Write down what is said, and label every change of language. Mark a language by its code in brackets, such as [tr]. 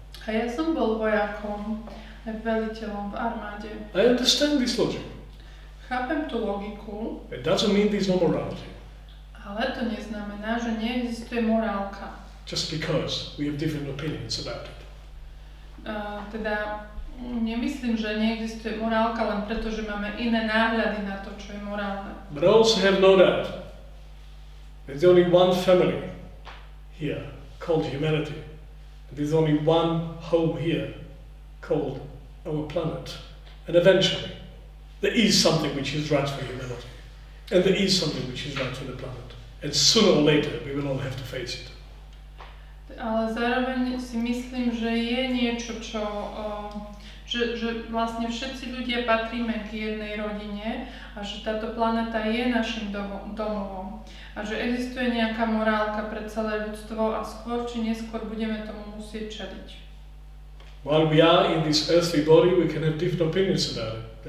[sk] A ja som bol vojakom, aj veliteľom v armáde. [en] I understand this logic. [sk] Chápem tú logiku. [en] It doesn't mean there's no morality. [sk] Ale to neznamená, že neexistuje morálka. [en] Just because we have different opinions about it. [sk] Teda nemyslím, že neexistuje morálka len preto, že máme iné náhľady na to, čo je morálne. [en] But I also have no doubt there's only one family here called humanity. There's only one home here called our planet. And eventually, there is something which is right for humanity. And there is something which is right for the planet. And sooner or later, we will all have to face it. [sk] Ale zároveň si myslím, že je niečo, že vlastne všetci ľudia patríme k jednej rodine a že táto planéta je našim domovom a že existuje nejaká morálka pre celé ľudstvo a skôr či neskôr budeme tomu musieť čeliť. [en] While we are in this earthly body, we can have different opinions about it.